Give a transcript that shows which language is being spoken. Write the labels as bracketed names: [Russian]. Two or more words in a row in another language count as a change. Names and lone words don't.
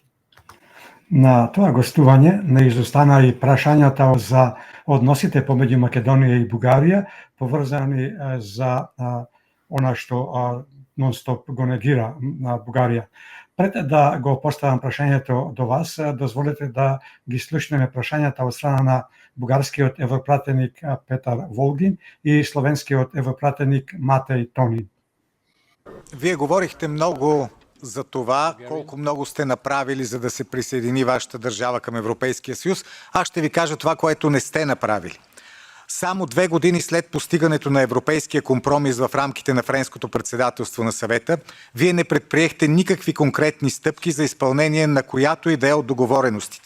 [Macedonian] На тоа гостување не изостана и прашањата за односите помеѓу Македонија и Бугарија, поврзани за она што нон-стоп го негира на Бугарија. Пред да го поставам прашањето до вас, дозволете да ги слушнеме прашањата од страна на бугарскиот европратеник Петар Волгин и словенскиот европратеник Матеј Тонин. [Bulgarian] Вие говорихте много за това, колко много сте направили, за да се присъедини вашата държава към Европейския съюз. Аз ще ви кажа това, което не сте направили. Само 2 години след постигането на европейския компромис в рамките на френското председателство на съвета, вие не предприехте никакви конкретни стъпки за изпълнение на която и да е от договореностите.